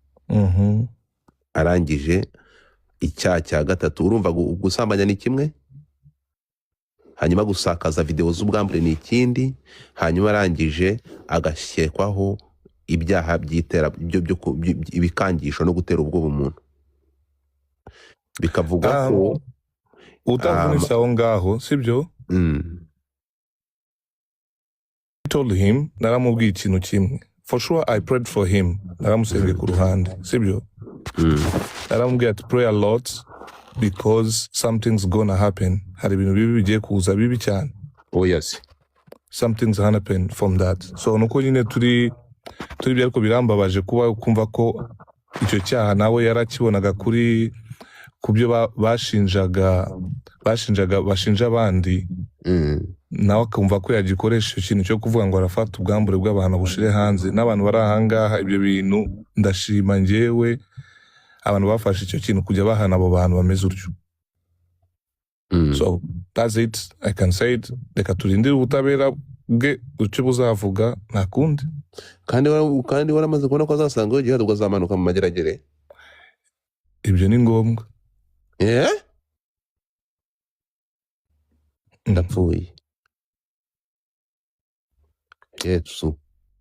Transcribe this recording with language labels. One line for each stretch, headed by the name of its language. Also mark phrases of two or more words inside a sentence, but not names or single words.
Kinyarwanda: Arangije icyaha cya gatatu, urumva gusambanya ni kimwe, hanyuma gusakaza video z'ubwambure ni ikindi, hanyuma arangije agashyekwaho ibyaha byitera ibikangisho no gutera ubwoba umuntu. Bikavuga ko utavunisa aho ngaho sibyo?
English: I told him,
Kinyarwanda: naramubwiye ikintu kimwe.
English: For sure I prayed for him.
Kinyarwanda: Naramusengeye ku ruhande sibyo? Naramubwiye ati
English: pray a lot because something's gonna happen.
Kinyarwanda: Hari ibintu bibi bigiye kuza bibi cyane.
English: Oh yes. Something's gonna happen from that.
Kinyarwanda: So nuko nyine turi byariko birambabaje kuba kumva ko icyo cyaha nawe yarakibonaga kuri kubyo bashinjaga bashinja abandi nawe akumva ko yagikoresha ikintu cyo kuvuga ngo arafata ubwambure bw'abantu bushire hanze. N'abantu bari ahangaha ibyo bintu ndashima njyewe abantu bafashe icyo kintu kujya bahana abo bantu bameze utyo.
English: So that's it, I can say it.
Kinyarwanda: Reka turindire ubutabera bwe ucyo buzavuga nta kundi. kandi waramaze kubona ko azasanga iyo gihado azamanuka mu mageragere. Ibyo ni ngombwa. Ndapfuye Yesu.